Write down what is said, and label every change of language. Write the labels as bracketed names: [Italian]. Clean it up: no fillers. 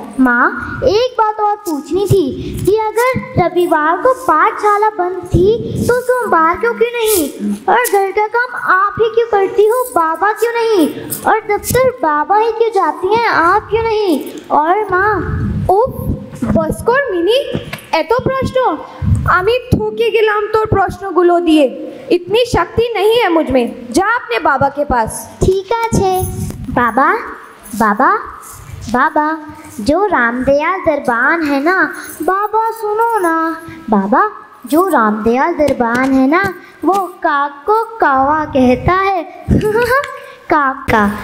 [Hindi] माँ एक बात और पूछनी थी कि अगर रविवार को पाठशाला बंद थी तो सोमवार क्यों नहीं? और घर का काम आप ही क्यों करती हो, बाबा क्यों नहीं? और दफ्तर बाबा ही क्यों जाती हैं, आप क्यों नहीं? और माँ बस कर मिनी, [Bangla] এত প্রশ্ন আমি ঠকে গেলাম তোর প্রশ্নগুলো দিয়ে। [Hindi] इतनी शक्ति नहीं है मुझ में, जा अपने बाबा के पास। ठीक है बाबा बाबा बाबा, जो रामदयाल दरबान है ना बाबा, सुनो ना बाबा, जो रामदयाल दरबान है ना वो काक को कावा कहता है। काका।